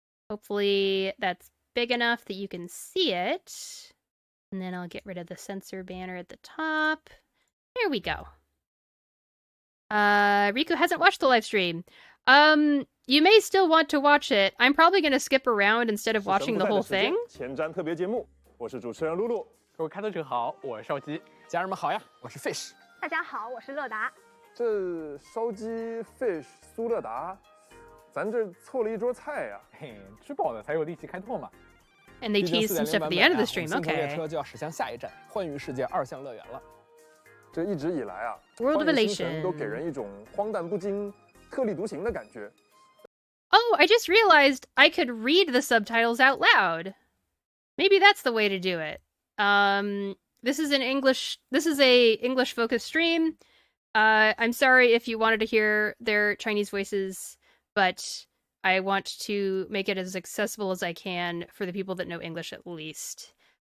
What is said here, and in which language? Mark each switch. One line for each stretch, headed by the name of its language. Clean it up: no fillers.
English: Hopefully that's big enough that you can see it. And then I'll get rid of the censor banner at the top. There we go. Riku hasn't watched the live stream. You may still want to watch it. I'm probably going to skip around instead of watching the whole thing.
Chinese: 前瞻特别节目，我是主持人露露。各位开拓者好，我是少基。家人们好呀，我是 Fish。大家好，我是乐达。这烧鸡 Fish 苏乐达，咱这凑了一桌菜呀。嘿，吃饱了才有力气开拓嘛。
English: And they tease some stuff at the end of the stream.
Chinese: 星球列车就要驶向下一站，幻域世界2项乐园了。这一直以来啊，
English: World of
Chinese: 幻域
English: Elation
Chinese: 星辰都给人一种荒诞不经、特立独行的感觉。
English: Oh, I just realized I could read the subtitles out loud. Maybe that's the way to do it. This is a English-focused stream. I'm sorry if you wanted to hear their Chinese voices, but I want to make it as accessible as I can for the people that know English at least.